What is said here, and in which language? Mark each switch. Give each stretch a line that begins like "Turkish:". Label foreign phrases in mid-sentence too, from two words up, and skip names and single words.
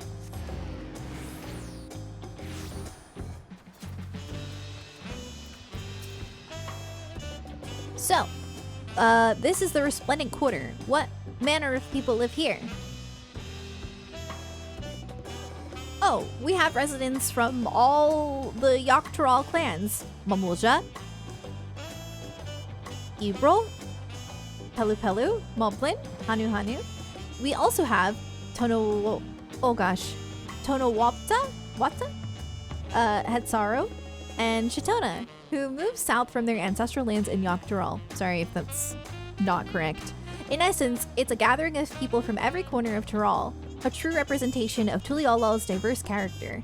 English: So, this is the Resplendent Quarter. What manner of people live here? Oh, we have residents from all the Yogg-Turaul clans. Mamulja, Ibril, Pelu Pelu, Moblin, Hanu Hanu. We also have Tonowapta, Hetsaru, and Chitona, who moved south from their ancestral lands in Yogg-Turaul. Sorry if that's not correct. In essence, it's a gathering of people from every corner of Turaul, a true representation of Tuliollal's diverse character.